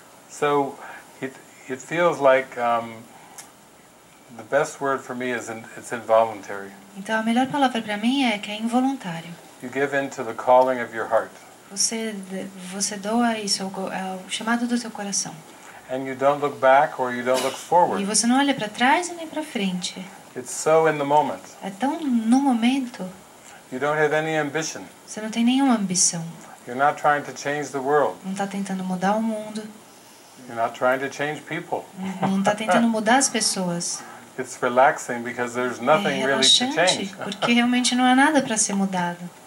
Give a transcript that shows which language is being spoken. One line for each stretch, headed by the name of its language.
English: So it feels like the best word for me is it's involuntary.
Portuguese: Então a melhor palavra para mim é que é involuntário.
English: You give in to the calling of your heart.
Portuguese: Você doa isso, é o chamado do teu coração.
English: And you don't look back or you don't look forward.
Portuguese: E você não olha para trás e nem para frente.
English: It's so in the moment.
Portuguese: É tão no momento.
English: You don't have any ambition.
Portuguese: Você não tem nenhuma ambição.
English: You're not trying to change the world.
Portuguese: Não está tentando mudar o mundo.
English: You're not trying to change people.
Portuguese: Não está tentando mudar as pessoas.
English: It's relaxing because there's nothing really to change.
Portuguese: Porque realmente não há nada para ser mudado.